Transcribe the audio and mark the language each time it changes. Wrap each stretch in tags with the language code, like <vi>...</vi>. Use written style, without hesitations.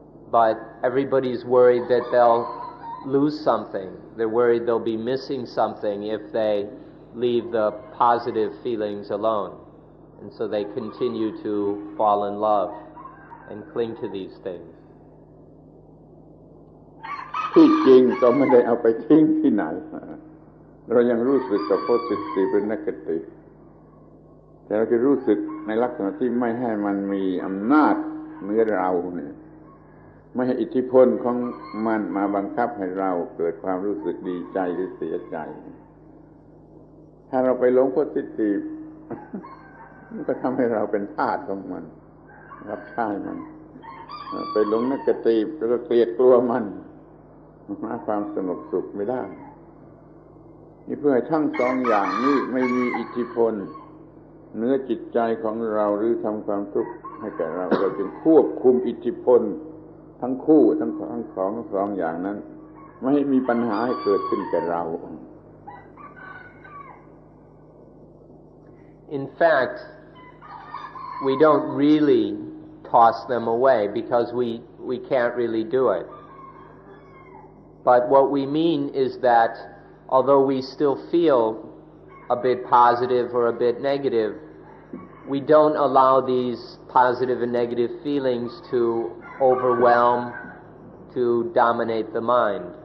<en>But everybody's worried that they'll lose something. They're worried they'll be missing something if they leave the positive feelings alone. And so they continue to fall in love and cling to these things.</en> <th>ที่จริงก็ไม่ได้เอาไปทิ้งที่ไหนเรายังรู้สึกกับโพสิทีฟเป็นเนกาทีฟแต่เราจะรู้สึกในลักษณะที่ไม่ให้มันมีอำนาจเหนือเราเนี่ยไม่ให้อิทธิพลของมันมาบังคับให้เราเกิดความรู้สึกดีใจหรือเสียใจ ถ้าเราไปหลงโพสิทีฟมันก็ทำให้เราเป็นทาสของมันรับใช้มันไปหลงเนกาทีฟแล้วก็เกลียดกลัวมันหาความสงบสุขไม่ได้นี่เพื่อให้ทั้งสองอย่างนี้ไม่มีอิทธิพลเหนือจิตใจของเราหรือทำความทุกข์ให้แก่เราเราจึงควบคุมอิทธิพลทั้งคู่ทั้งสองอย่างนั้นไม่ให้มีปัญหาให้เกิดขึ้นแก่เรา</th> <en>In fact, we don't really toss them away because we can't really do it. But what we mean is that although we still feel a bit positive or a bit negative, we don't allow these positive and negative feelings to overwhelm, to dominate the mind.</en>